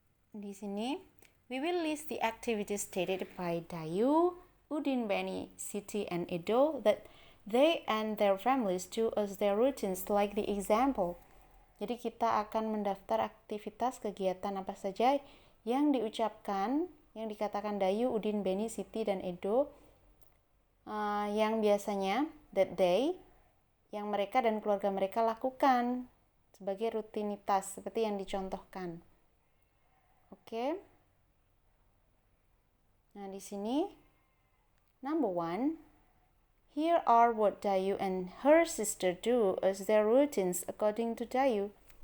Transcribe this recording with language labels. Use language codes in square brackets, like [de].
[id] Di sini [en] we will list the activities stated by Dayu, Udin, Beni, Siti, and Edo that they and their families do as their routines, like the example. [id] Jadi kita akan mendaftar aktivitas kegiatan apa saja yang diucapkan, yang dikatakan Dayu, Udin, Beni, Siti, dan Edo, yang biasanya [en] that they, [id] yang mereka dan keluarga mereka lakukan sebagai rutinitas seperti yang dicontohkan. Oke. Nah, di sini [en] number 1, here are what Dayu and her sister do as their routines according to Dayu.